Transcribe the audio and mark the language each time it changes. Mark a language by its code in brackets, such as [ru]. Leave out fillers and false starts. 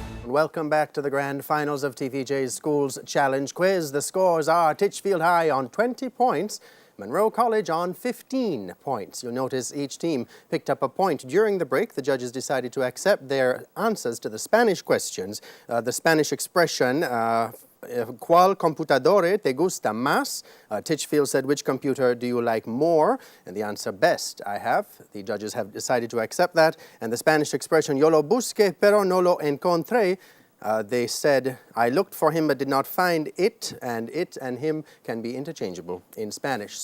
[en] Welcome back to the grand finals of TVJ's Schools Challenge Quiz. The scores are Titchfield High on 20 points, Monroe College on 15 points. You'll notice each team picked up a point. During the break, the judges decided to accept their answers to the Spanish questions. The Spanish expression, [es] ¿Cuál computadora te gusta más? [en] Titchfield said, which computer do you like more? And the answer, best, I have. The judges have decided to accept that. And the Spanish expression, [es] yo lo busqué pero no lo encontré. [en] They said, I looked for him but did not find it and him can be interchangeable in Spanish.